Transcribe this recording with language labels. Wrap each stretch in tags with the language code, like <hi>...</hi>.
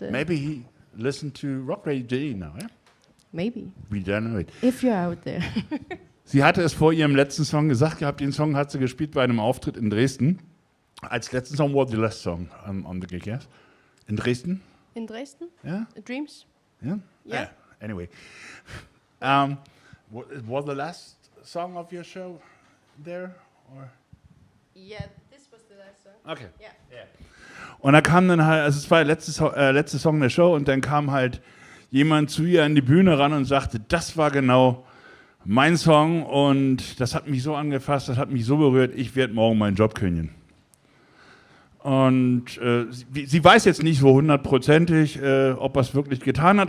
<en>Maybe he listened to Rock Radio now, yeah? maybe. We don't know it. If you're out there.</en> <de>Sie hatte es vor ihrem letzten Song gesagt gehabt, den Song hat sie gespielt bei einem Auftritt in Dresden. Als letzten Song war</de> <en>the last song on the gig, yes? In Dresden? In Dresden? Yeah? Dreams? Yeah? Yeah. Anyway. Was the last song of your show there? Or? Yeah, this was the last song. Okay. Yeah.</en> <de>Und da kam dann halt, also es war der letzte Song der Show und dann kam halt jemand zu ihr an die Bühne ran und sagte, das war genau mein Song und das hat mich so angefasst, das hat mich so berührt, ich werde morgen meinen Job kündigen. Und sie weiß jetzt nicht so hundertprozentig, ob er es wirklich getan hat.</de>